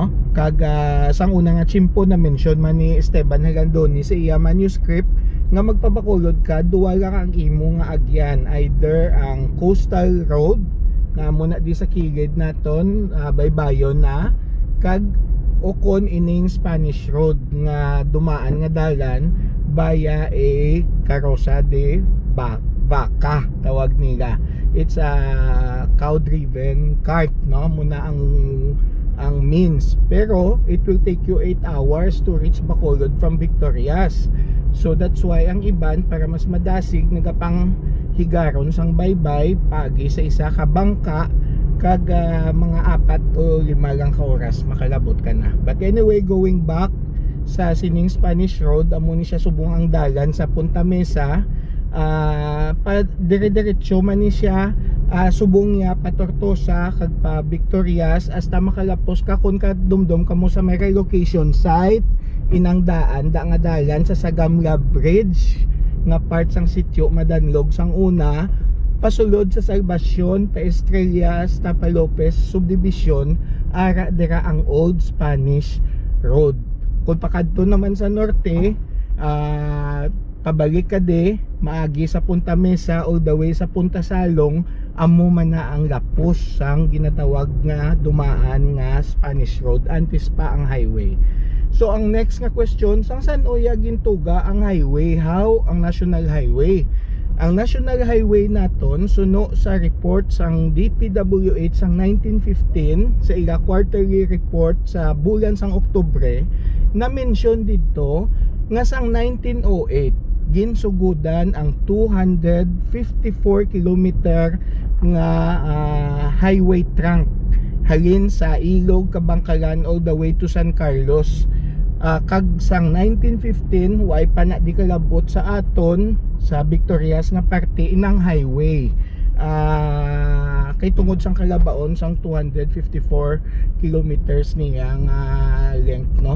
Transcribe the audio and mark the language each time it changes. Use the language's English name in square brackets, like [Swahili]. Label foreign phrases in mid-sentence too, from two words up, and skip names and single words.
[Hiligaynon] Kag sang una nga tiyempo na mention man ni Esteban Halandoni sa iya manuscript nga magpabakulod ka, duwa lang ang imo nga agyan, either ang coastal road na muna di sa kilid naton baybayon na, kag o kon ining Spanish road nga dumaan nga dalan via a Carroza de Vaca tawag nila. [English] It's a cow driven cart, no? [Hiligaynon] Muna ang [English] means, pero it will take you 8 hours to reach Bacolod from Victorias. [Hiligaynon] So that's why ang iban para mas madasig nagapang higaron sang baybay pagi sa isa ka bangka, kag mga 4 o 5 lang ka oras makalabot ka na. [English] But anyway, going back [Hiligaynon] sa sining Spanish Road, amo ni siya subong ang dalan sa Punta Mesa. Dire-diretso man ni siya, subong niya pa Tortosa kag pa Victorias hasta makalapos ka kun ka dumdum kamo sa may [English] relocation site [Hiligaynon] inang daan da nga dalan sa Sagamla Bridge nga part sang sitio Madanlog sang una, pasulod sa Salvacion pa Estrellas Tapa Lopez subdivision, ara dira ang Old Spanish Road. Kung pakadto naman sa norte, pabalik ka de maagi sa Punta Mesa [English] all the way [Hiligaynon] sa Punta Salong, amo man na ang lapos sang ginatawag nga dumaan nga Spanish Road, antes pa ang highway. So ang next nga question, sang san oya gintuga ang highway? How ang National Highway? Ang National Highway naton suno sa report sang DPWH sang 1915 sa ila [English] quarterly report [Hiligaynon] sa bulan sang Oktubre, na mention dito nga sang 1908 ginsugudan ang 254 kilometer nga highway trunk halin sa Ilog, Kabangkalan [English] all the way to San Carlos. [Hiligaynon] Kag sang 1915 way pa na di kalabot sa aton sa Victorias nga parte inang highway. Kay tungod sang kalabaon sang 254 kilometers niya nga length, no?